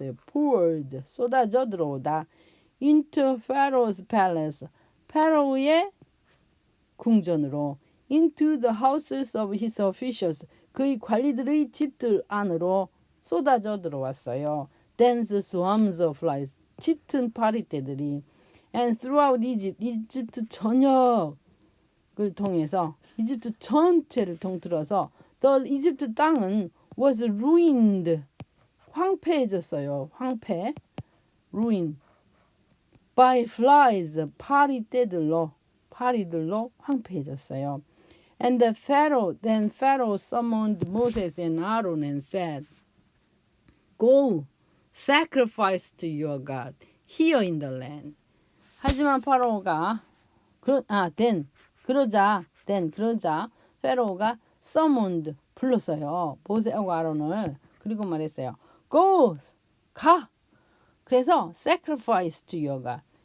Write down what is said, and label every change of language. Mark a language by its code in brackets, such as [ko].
[ko] poured 쏟아져 들어오다. [en] into Pharaoh's palace [ko] 파라오의 궁전으로 [en] into the houses of his officials [ko] 그의 관리들의 집들 안으로 쏟아져 들어왔어요. [en] dense swarms of flies [ko] 짙은 파리떼들이 [en] and throughout Egypt [ko] 이집트 전역을 통해서 이집트 전체를 통틀어서 [en] the [ko] 이집트 땅은 [en] was ruined [ko] 황폐해졌어요. 황폐 ruin [en] by flies [ko] 파리들로 황폐해졌어요. [en] And then Pharaoh summoned Moses and Aaron and said, Go, sacrifice to your God here in the land. [ko] 하지만 파라오가 그러자 파라오가 summoned 불렀어요. 모세하고 아론을. 그리고 말했어요. [en] Go, [ko] 가. 그래서 [en] sacrifice to your God.